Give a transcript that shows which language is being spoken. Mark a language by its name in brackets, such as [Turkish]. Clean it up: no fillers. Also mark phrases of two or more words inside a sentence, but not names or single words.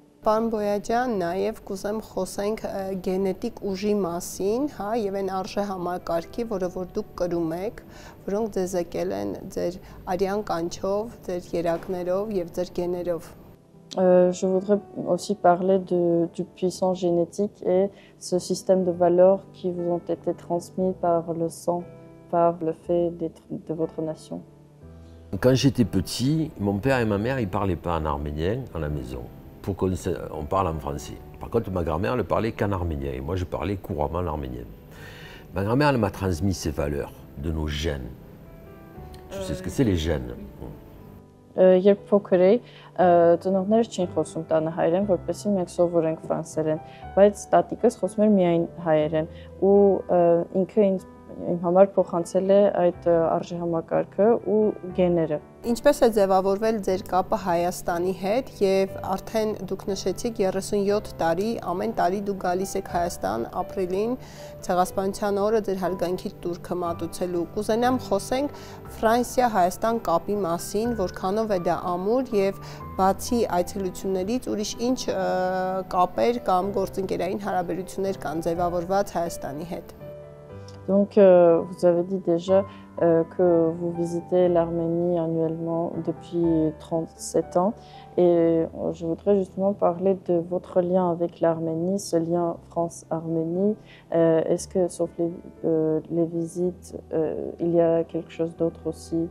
[Armenian] Պարոն Բոյաջյան, նաև կուզեմ խոսենք գենետիկ ուժի մասին, հա, եւ այն արժե համակարգի, որը որ դուք կրում եք, որոնք ձեզ եկել են ձեր արյան կանչով, ձեր երակներով եւ ձեր գեներով։ [French] Je voudrais aussi parler du puissant génétique et ce système de valeurs qui vous ont été transmis par le sang, par le fait d'être de votre nation. Quand j'étais petit, mon père et ma mère, ils ne parlaient pas en arménien à la maison. Pour qu'on parle en français. Par contre, ma grand-mère ne parlait qu'en arménien et moi je parlais couramment l'arménien. Ma grand-mère, elle m'a transmis ces valeurs de nos gènes. Tu sais ce que c'est les gènes? [Armenian] Երբ փոքր էի, ծնողներս չէին խոսում տանը հայերեն, որպեսզի մենք սովորենք ֆրանսերեն, բայց տատիկս խոսում էր միայն հայերեն ու ինքը իմ համար փոխանցել է այդ արժեհամակարգը ու գեները։ Ինչպես է ձևավորվել ձեր կապը Հայաստանի հետ եւ արդեն դուք նշեցիք 37 տարի, ամեն տարի դուք գալիս եք Հայաստան ապրիլին ցեղասպանության օրը ձեր հարգանքի տուրքը մատուցելու։ Կուզենամ խոսենք Ֆրանսիա-Հայաստան կապի մասին, որքանով է դա ամուր եւ բացի այցելություններից ուրիշ ինչ կապեր կամ գործընկերային հարաբերություններ կան ձևավորված Հայաստանի հետ։ [French] Donc, vous avez dit déjà que vous visitez l'Arménie annuellement depuis 37 ans et je voudrais justement parler de votre lien avec l'Arménie, ce lien France-Arménie. Est-ce que, sauf les visites, il y a quelque chose d'autre aussi?